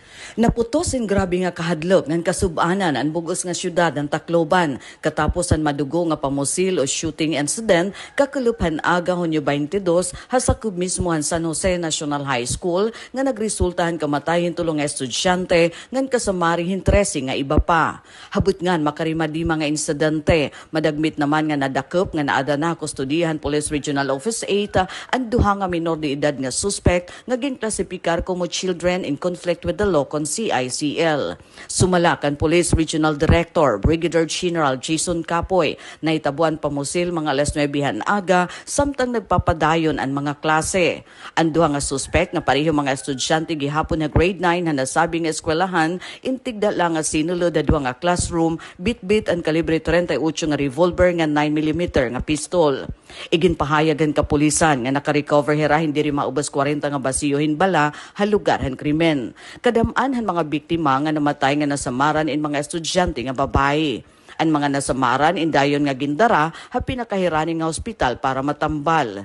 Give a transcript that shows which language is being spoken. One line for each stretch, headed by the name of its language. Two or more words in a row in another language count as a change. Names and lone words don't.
Waray: Naputos in grabe nga kahadlok ng kasubanan ang bugos nga syudad ng Tacloban katapos ang madugo nga pamusil o
English: shooting incident
Waray: kakulupan aga Hunyo 22 hasakub mismo ang San Jose National High School nga nagresultahan kamatayin tulong nga estudyante ngan kasamaring 13 nga iba pa. Habut ngan makarimadi mga insidente, madagmit naman nga nadakop nga naada na kustudihan Police Regional Office 8 ang duha nga minor de edad nga suspect nga ginklasifikar como
English: children in conflict with the law
Waray: CICL. Sumalakan Police Regional Director Brigadier General Jason Capoy na itabuan pamusil mga alas 9 aga samtang nagpapadayon ang mga klase. Ang duha nga suspect na pareho mga estudyante gihapon na grade 9 na nasabing eskwelahan intigda lang nga sinulod da duha nga classroom bit-bit ang kalibre 38 nga revolver nga 9mm nga pistol. Iginpahayagan kapulisan nga nakarecover hira hindi rin maubos 40 nga basiyohin bala halugarhan krimen. Kadamaan han mga biktima nga namatay nga nasamaran in mga estudyante nga babae. Ang mga nasamaran indayon nga gindara ha pinakahirani nga ospital para matambal.